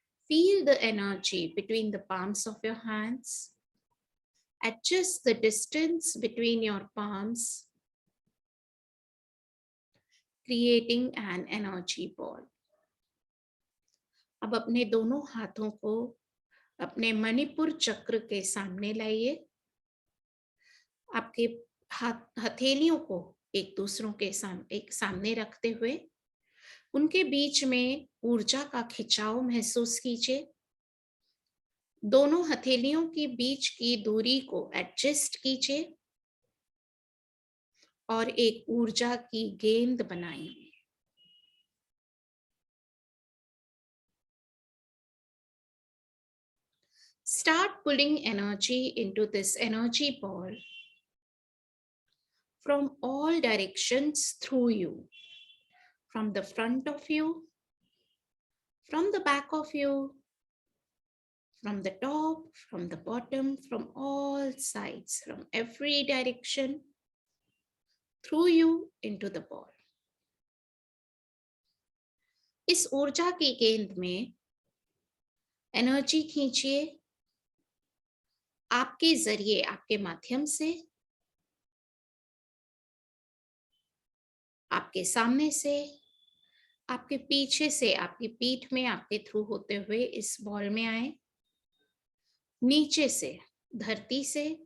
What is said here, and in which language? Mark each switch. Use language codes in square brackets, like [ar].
[en] Feel the energy between the palms of your hands. Adjust the distance between your palms, creating an energy ball. [hi] अब अपने दोनों हाथों को अपने मणिपुर चक्र के सामने लाइए। आपके हथेलियों को एक दूसरों के सामने रखते हुए उनके बीच में ऊर्जा का खिंचाव महसूस कीजिए। दोनों हथेलियों के बीच की दूरी को एडजस्ट कीजिए और एक ऊर्जा की गेंद बनाइए। [en] Start pulling energy into this energy ball from all directions through you, from the front of you, from the back of you, from the top, from the bottom, from all sides, from every direction, through you into the ball. [hi] इस ऊर्जा की गेंद में energy खींचिए आपके जरिए, आपके माध्यम से, आपके सामने से, आपके पीछे से, आपकी पीठ में आपके थ्रू होते हुए इस बॉल में आए। नीचे से, धरती से